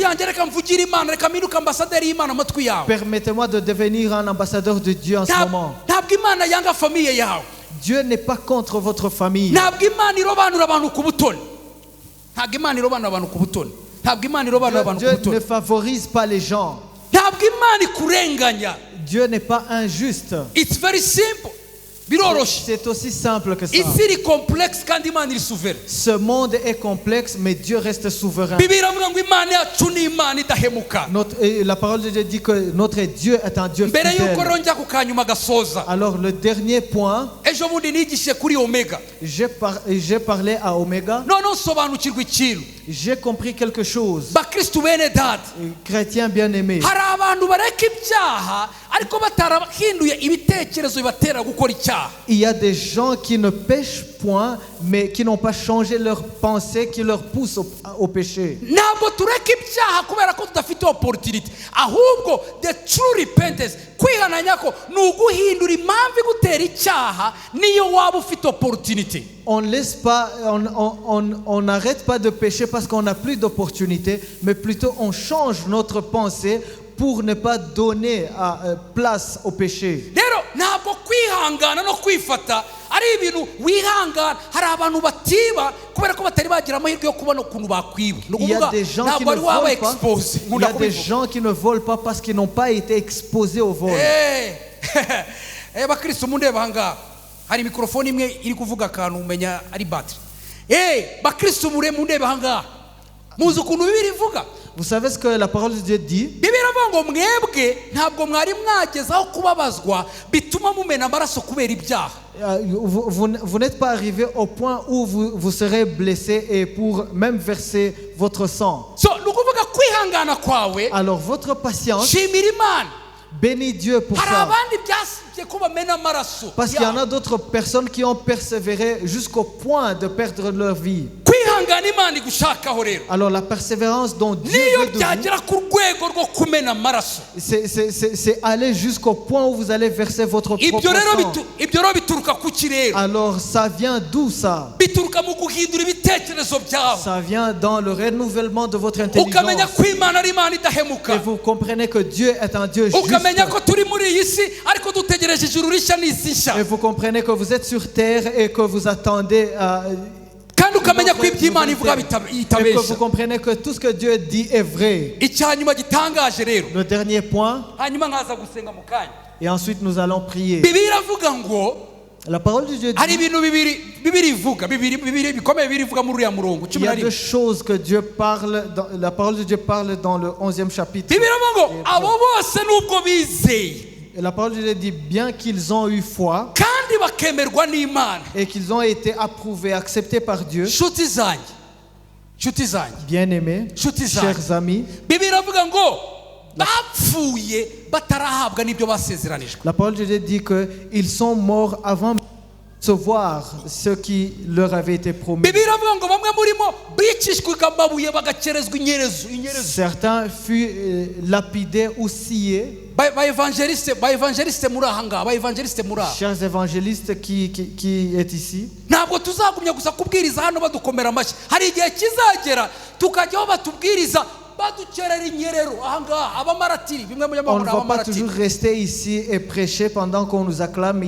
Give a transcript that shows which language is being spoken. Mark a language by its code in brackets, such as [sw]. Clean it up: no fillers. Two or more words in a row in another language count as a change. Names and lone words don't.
[fr] Permettez-moi de devenir un ambassadeur de Dieu en ce moment. Dieu n'est pas contre votre famille. Dieu ne favorise pas les gens. Dieu n'est pas injuste. [en] It's very simple. [rw] Biroroshye. [fr] C'est aussi simple que ça. [rw] Isi iri complexe kandi Imana iri souverain. [fr] Ce monde est complexe, mais Dieu reste souverain. [rw] Bibiliya iravuga ngo Imana yacu ni Imana idahemuka. [fr] La parole de Dieu dit que notre Dieu est un Dieu [rw] Mbere yuko [fr] fidèle. [rw] rero njya ku kanyuma gasoza. [fr] Alors le dernier point, [rw] Ejo bundi nigishije kuri Omega. [fr] j'ai parlé à Omega. [rw] Noneho sobanukirwa ikintu. [fr] J'ai compris quelque chose. [rw] Bakristu bene data. [fr] Chrétien bien-aimé. [rw] Hari abantu bareka ibyaha ariko batarahinduye ibitekerezo bibatera gukora icyaha. [fr] Il y a des gens qui ne pêchent point, mais qui n'ont pas changé leur pensée, qui leur poussent au péché. [rw] Ntabwo tureka ibyaha kubera ko tudafite opportunity, ahubwo [en] the true repentance, [rw] kwihananya ko ni uguhindura impamvu igutera icyaha niyo waba ufite opportunity. [fr] On n'arrête pas de pécher parce qu'on n'a plus d'opportunité, mais plutôt on change notre pensée pour ne pas donner place au péché. [rw] Rero ntabwo kwihangana no kwifata ari ibintu wihangana. Hari abantu batiba kubera ko batari bagira amahirwe yo kubona ukuntu bakwiba. [fr] Il y a des gens qui ne volent pas. Il y a des gens qui ne volent pas parce qu'ils n'ont pas été exposés au vol. [rw] Bakristo mundeba hanga hari mikrofoni imwe iri kuvuga akantu umenya ari battery. Bakristo mundeba hanga muzi ukuntu Bibiliya ivuga. [fr] Vous savez ce que la parole de Dieu dit? [rw] Bibiliya iravuga ngo mwebwe ntabwo mwari mwagezaho kubabazwa bituma mumena amaraso kubera ibyaha. [fr] Vous n'êtes pas arrivé au point où vous serez blessé et pour même verser votre sang. [rw] Nukuvuga kwihangana kwawe. [fr] Alors votre patience, [rw] shimira Imana. [fr] Bénis Dieu pour [rw] hari [fr] ça. [rw] abandi byasibye ko bamena amaraso. [fr] Parce qu'il y en a d'autres personnes qui ont persévéré jusqu'au point de perdre leur vie. [rw] Kwihangana Imana igushakaho rero. [fr] Alors la persévérance dont Dieu veut de [rw] byagera ku rwego rwo kumena amaraso. [fr] c'est aller jusqu'au point où vous allez verser votre propre sang. [rw] Ibyo rero bituruka ku kirero. [fr] Alors ça vient d'où ça? [rw] Bituruka mu guhindura ibitekerezo byawe. [fr] Ça vient dans le renouvellement de votre intelligence. [rw] Ukamenya ko Imana ari Imana idahemuka. [fr] Et vous comprenez que Dieu est un Dieu juste. [rw] Ukamenya ko turi muri iyi si ariko dutegereje ijuru rishya n'isi nshya. [fr] Et vous comprenez que vous êtes sur terre et que vous attendez [rw] kandi ukamenya ko ibyo Imana ivuga itabesha. [fr] Et que vous comprenez que tout ce que Dieu dit est vrai. [rw] Icyanyuma gitangaje rero. [fr] Le dernier point. [rw] Hanyuma nkaza gusenga mu kanya. [fr] Et ensuite nous allons prier. [rw] Bibiliya iravuga ngo [fr] la parole de Dieu dit. [rw] Hari ibintu bibiri ivuga bibiri bikomeye birivuga muri uriya murongo 11. [fr] Il y a deux choses que Dieu parle la parole de Dieu parle dans le 11e chapitre. [rw] Bibiliya iravuga ngo abo bose nubwo bizeye. [fr] Et la parole de Dieu dit bien qu'ils ont eu foi [rw] kandi bakemerwa n'Imana [fr] et qu'ils ont été approuvés, acceptés par Dieu. [rw] Nshuti zanjye [fr] bien-aimés, chers amis, [rw] Bibiliya iravuga ngo bapfuye batarahabwa n'ibyo basezeranijwe. [fr] La parole de Dieu dit que ils sont morts avant de recevoir ce qui leur avait été promis. [rw] Bibiliya iravuga ngo bamwe murimo bicishwaga amabuye bagakerezwa inyerezo. [fr] Certains furent lapidés ou sciés. [rw] Ba evangeliste muri ahanga, ba evangeliste muri aha. [fr] Chers évangélistes qui est ici. [rw] Ntabwo tuzagumya gusa kubwiriza hano badukomera amashyi. Hari igihe kizagera tukajyaho batubwiriza badukerera inyerero ahanga abamaratiri bimwe mu [fr] On ne va pas toujours rester ici et prêcher pendant qu'on nous acclame.